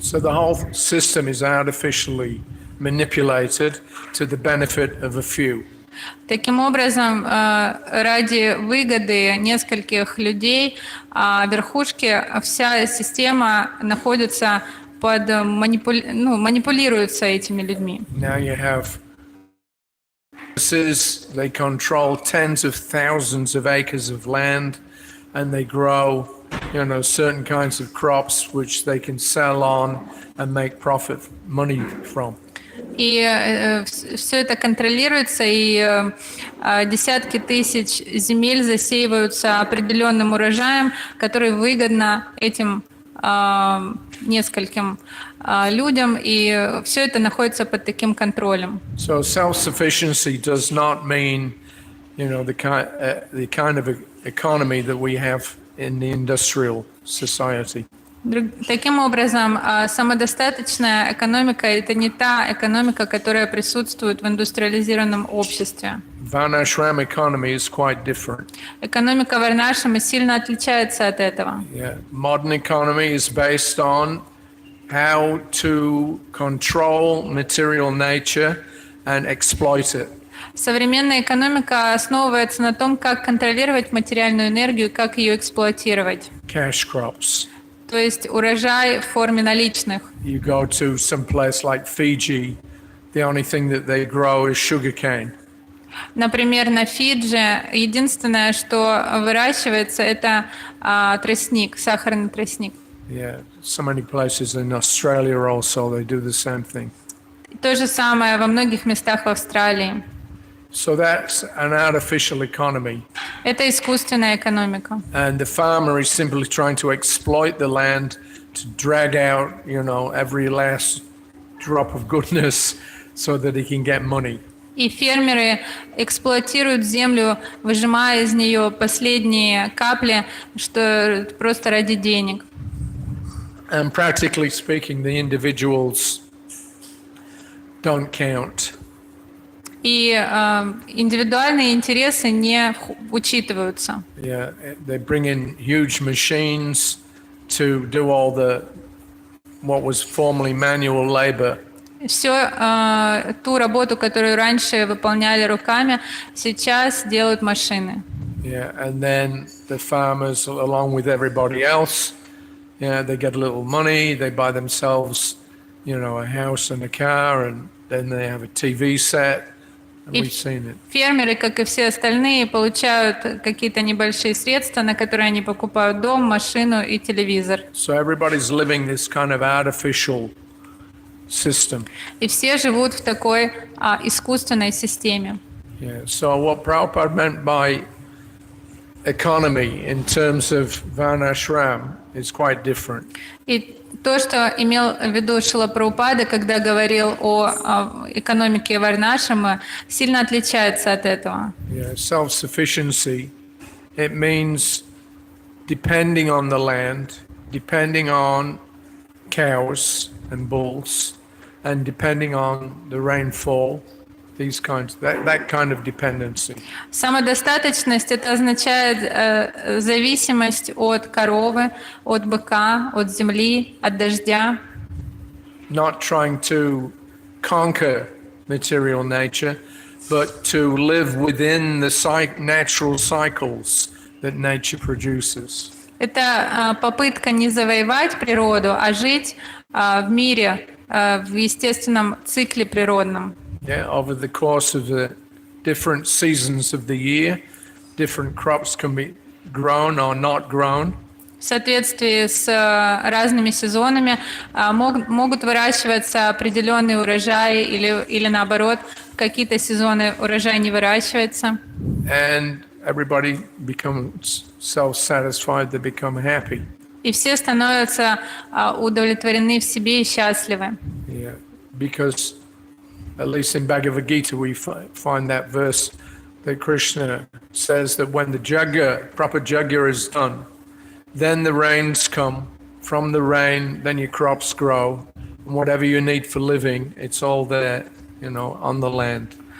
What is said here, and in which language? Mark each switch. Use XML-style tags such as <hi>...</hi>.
<en>So the whole system is artificially manipulated to the benefit of a few.</en> <ru>Таким образом, ради выгоды нескольких людей, верхушки, вся система находится под манипулируется этими людьми.</ru> <en>Now you have they control tens of thousands of acres of land, and they grow, certain kinds of crops which they can sell on and make money from.</en> <ru>И все это контролируется, и десятки тысяч земель засеиваются определенным урожаем, который выгодно этим нескольким людям, и все это находится под таким контролем.</ru> <en>So self-sufficiency does not mean, the kind of economy that we have in the industrial society.</en> <ru>Таким образом, самодостаточная экономика – это не та экономика, которая присутствует в индустриализированном обществе.</ru> <en>Varnashram economy is quite different.</en> <ru>Экономика Варнашрамы сильно отличается от этого.</ru> <en>Yeah. Modern economy is based on how to control material nature and exploit it.</en> <ru>Современная экономика основывается на том, как контролировать материальную энергию, как ее эксплуатировать.</ru> <en>Cash crops.</en> <ru>То есть урожай в форме наличных.</ru> <en>You go to some place like Fiji, the only thing that they grow is sugarcane.</en> <ru>Например, на Фиджи единственное, что выращивается, это тростник, сахарный тростник.</ru> <en>Yeah, so many places in Australia also they do the same thing.</en> <ru>То же самое во многих местах в Австралии.</ru> <en>So that's an artificial economy.</en> <ru>Это искусственная экономика.</ru> <en>And the farmer is simply trying to exploit the land to drag out, every last drop of goodness so that he can get money.</en> <ru>И фермеры эксплуатируют землю, выжимая из нее последние капли, что просто ради денег.</ru> <en>And practically speaking, the individuals don't count.</en> <ru>И индивидуальные интересы не учитываются.</ru> <en>Yeah, they bring in huge machines to do all what was formerly manual labor.</en> <ru>Все ту работу, которую раньше выполняли руками, сейчас делают машины.</ru> <en>Yeah, and then the farmers, along with everybody else, they get a little money, they buy themselves, a house and a car, and then they have a TV set. And we've seen it.</en> <ru>Фермеры, как и все остальные, получают какие-то небольшие средства, на которые они покупают дом, машину и телевизор.</ru> <en>So everybody's living this kind of artificial system.</en> <ru>И все живут в такой искусственной системе.</ru> <en>Yeah. So what Prabhupada meant by economy in terms of Varnashram is quite different.</en> <ru>И то, что имел в виду Шрила Прабхупада, когда говорил о экономике Варнашрамы, сильно отличается от этого.</ru> <en>Yeah, self-sufficiency, it means depending on the land, depending on cows and bulls, and depending on the rainfall, these kinds, that kind of dependency.</en> <ru>Самодостаточность – это означает зависимость от коровы, от быка, от земли, от дождя.</ru> <en>Not trying to conquer material nature, but to live within the natural cycles that nature produces.</en> <ru>Это попытка не завоевать природу, а жить в мире, в естественном цикле природном.</ru> <en>Yeah, over the course of the different seasons of the year, different crops can be grown or not grown.</en> <ru>В соответствии с разными сезонами могут выращиваться определенные урожаи или наоборот, в какие-то сезоны урожай не выращивается.</ru> <en>And everybody becomes self-satisfied, they become happy.</en> <ru>И все становятся удовлетворены в себе и счастливы.</ru> <en>Yeah, because at least in Bhagavad Gita we find that verse that Krishna says that when the proper yajna is done, then the rains come. From the rain, then your crops grow. And whatever you need for living, it's all there, on the land.</en>